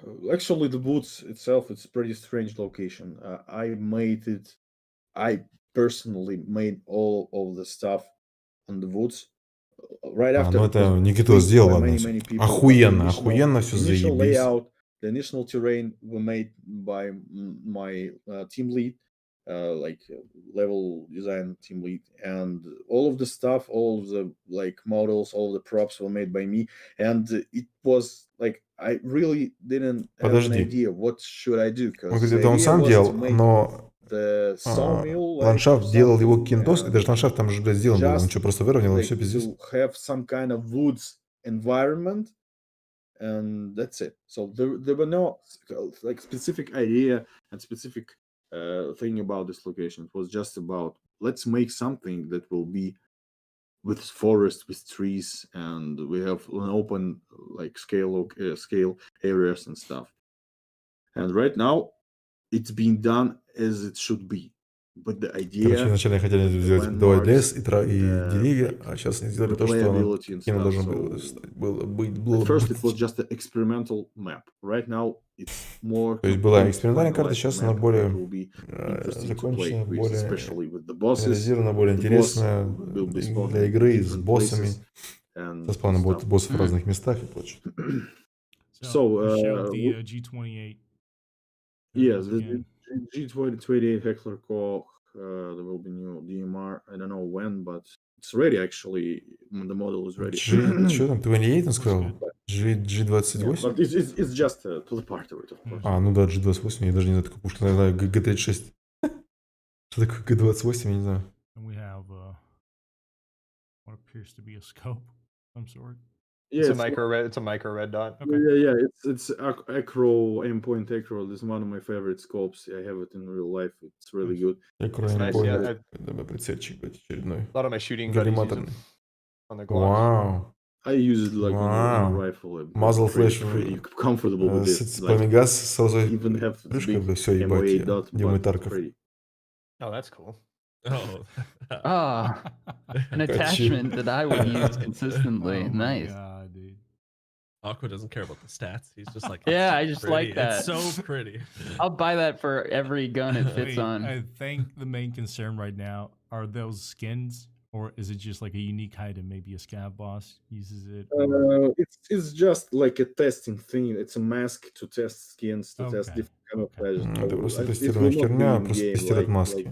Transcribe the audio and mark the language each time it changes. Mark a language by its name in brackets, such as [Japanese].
[English] Actually, the woods itself, it's a pretty strange location. I personally made all of the stuff on the woods right after. [Russian] Ну это Никита сделал, ладно. Охуенно, охуенно все заебись. [English] The initial terrain were made by my team lead, like level design team lead, and all of the stuff, all of the like models, all of the props were made by me, and it was like I really didn't have an idea what should I do. [Russian] Это он сам делал, но ландшафт делал его Кинтос, и даже ландшафт там же, блядь, сделан был. Он что, просто выровнял и все пиздец? [English] Have some kind of woods environment, and that's it. So there were no like specific idea and specific thing about this location. It was just about let's make something that will be with forest, with trees, and we have an open like scale areas and stuff. And right now, it's being done as it should be. But the idea. [Russian] Короче, вначале хотели сделать давать лес и деревья, а сейчас они сделали то, что им должно было. [English] First, it was just an experimental map. Right now, it's more. [Russian] То есть была экспериментальная карта, сейчас она более закончена, более реализирована, более интересная для игры с боссами. Со спавном боссов в разных местах и прочее. [English] So, the G28. Yes, the G28 Heckler Koch, there will be new DMR. I don't know when, but it's ready actually. The model is ready. [Russian] Что там, 28 он сказал? G28? [English] But it's just to the part of it, of course. [Russian] А, ну да, G28, я даже не знаю, такую пушку, наверное, G36. Что такое G28, я не знаю. [English] And we have what appears to be a scope of some sort. Yeah, it's a micro red dot. Okay. Yeah, it's Acro, aimpoint Acro. This is one of my favorite scopes. I have it in real life. It's really good. [Russian] Acro aimpoint. Прицельчик очередной. [English] A lot of my shooting buddies use it on the Glock. [Russian] Вау. [English] I use it like on a rifle. Muzzle flash. Pretty comfortable with it. [Russian] С пламегаз сразу [English] Even have [Russian] крышка, все, ебать, Дима Тарков. [English] Oh, that's cool. Oh. An attachment that I would use consistently. Nice. God, dude. Aqua doesn't care about the stats. He's just like, Yeah, I just pretty. like that. It's so pretty. I'll buy that for every gun it fits on. I think the main concern right now are those skins, or is it just like a unique item? Maybe a scav boss uses it. It's just like a testing thing. It's a mask to test skins, to test different camouflages. [Russian] Это просто тестирование херня, просто тестировать маски.